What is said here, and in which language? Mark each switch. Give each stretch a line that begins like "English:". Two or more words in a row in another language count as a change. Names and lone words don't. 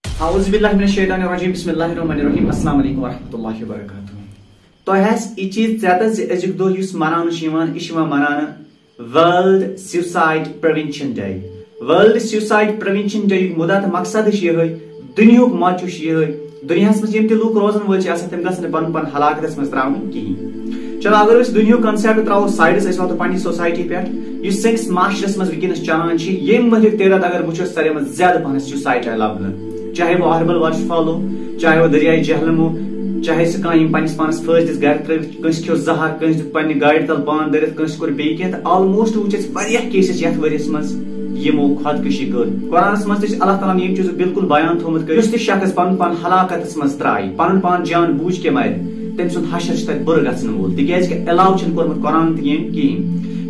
Arabic: اعوذ باللہ من الشیطان الرجیم بسم اللہ الرحمن الرحیم السلام علیکم ورحمۃ اللہ وبرکاتہ.
Kashmiri: تہ یہ چیز ژیتہ زِ أزیُک دۄہ یُس مناونہٕ چھُ یِوان یہِ چھُ یِوان مناونہٕ
English: World Suicide Prevention Day. World Suicide Prevention Day
Kashmiri: یُک مُدا تہٕ مقصد چھُ یِہوٚے, دُنیاہُک موچوٗ چھُ یِہوٚے, دُنیاہس منٛز یِم تہِ لُکھ روزن وٲلۍ چھِ آسان تِم گژھن نہٕ پنُن پان ہلاکتس منٛز ترٛاوٕنۍ کِہیٖنۍ. چلو اگر أسۍ دُنیاہُک کنسیپٹ ترٛاوو سایڈس, أسۍ واتو پننہِ سوسایٹی پٮ۪ٹھ یُس سٲنِس معاشرس منٛز وٕنکیٚنس چلان چھِ. ییٚمہِ ؤریُک تیرت اگر وٕچھو ساروی منٛز زیادٕ پہن سیوسایڈ آیہِ لبنہٕ,
Urdu: چاہے وہ اہربل واٹر فال ہو, چاہے وہ دریائے جہلم ہو,
Kashmiri: چاہے سُہ کانٛہہ یِم پننس پانس پھٲسۍ دِژ گرِ ترٲوِتھ, کٲنٛسہِ کھیوٚو زہر, کٲنٛسہِ دیُت پننہِ گاڑِ تل پان دٲرِتھ, کٲنٛسہِ کوٚر بیٚیہِ کینٛہہ. تہٕ آلموسٹ وٕچھ اَسہِ واریاہ کیسز یتھ ؤریس منٛز یِمو خۄدکٔشی کٔر. قرآنس منٛز تہِ چھُ اللہ تعالیٰ ییٚمہِ چیٖزُک بالکل بیان تھوٚومُت کٔرِتھ, یُس تہِ شخص پنُن پان ہلاکتس منٛز ترٛایہِ, پنُن پان
Urdu: جان بوٗجھ کے
Kashmiri: مرِ, تٔمۍ سُنٛد حشر چھُ تتہِ بُرٕ گژھن وول, تِکیازِ کہِ علاوٕ چھُنہٕ کوٚرمُت قرآن تہِ ییٚمۍ کِہیٖنۍ.